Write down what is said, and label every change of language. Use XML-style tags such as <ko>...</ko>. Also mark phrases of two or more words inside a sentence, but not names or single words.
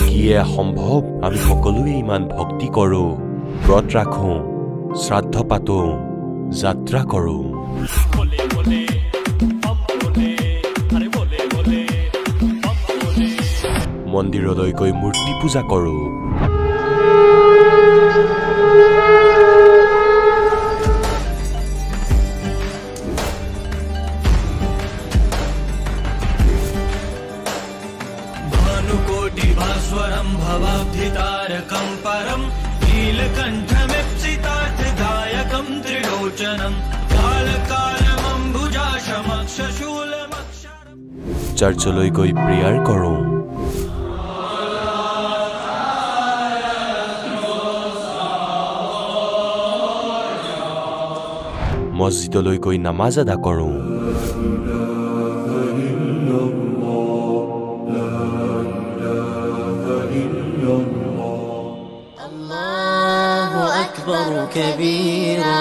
<as>কি সম্ভৱ আমি সকলোৱে ইমান ভক্তি কৰো ব্ৰত ৰাখো শ্ৰাদ্ধ পাতো যাত্ৰা কৰো মন্দিৰলৈ গৈ মূৰ্তি পূজা কৰো</as> <sa>भानुकोटि भास्वरं भवाब्धितारकं परं नीलकण्ठमिप्सितार्थदायकं त्रिलोचनं कालकालमम्बुजाशमक्षशूलमक्षरं</sa> <as>चर्चলৈ গৈ প্ৰেয়াৰ কৰো মছজিদলৈ গৈ নামাজ আদা কৰো</as> <ar>الله أكبر كبيرا</ar>